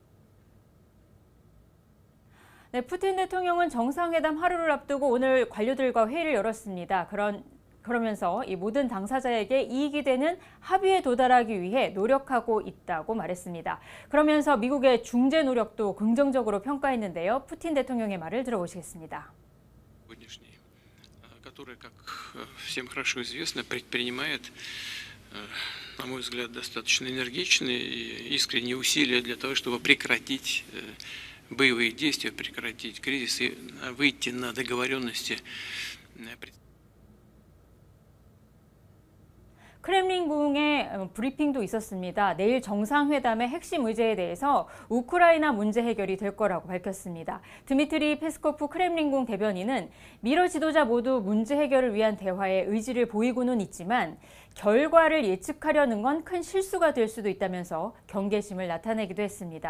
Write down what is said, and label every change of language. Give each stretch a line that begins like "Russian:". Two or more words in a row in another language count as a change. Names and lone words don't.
Korean: 네, 푸틴 대통령은 정상회담 하루를 앞두고 오늘 관료들과 회의를 열었습니다. 그러면서 이 모든 당사자에게 이익이 되는 합의에 도달하기 위해 노력하고 있다고 말했습니다. 그러면서 미국의 중재 노력도 긍정적으로 평가했는데요. 푸틴 대통령의 말을 들어보시겠습니다.
Russian: который, как всем хорошо известно, предпринимает, на мой взгляд, достаточно энергичные и искренние усилия для того, чтобы прекратить боевые действия, прекратить кризис и выйти на договоренности.
Korean: 크렘린궁의 브리핑도 있었습니다. 내일 정상회담의 핵심 의제에 대해서 우크라이나 문제 해결이 될 거라고 밝혔습니다. 드미트리 페스코프 크렘린궁 대변인은 미러 지도자 모두 문제 해결을 위한 대화에 의지를 보이고는 있지만 결과를 예측하려는 건 큰 실수가 될 수도 있다면서 경계심을 나타내기도 했습니다.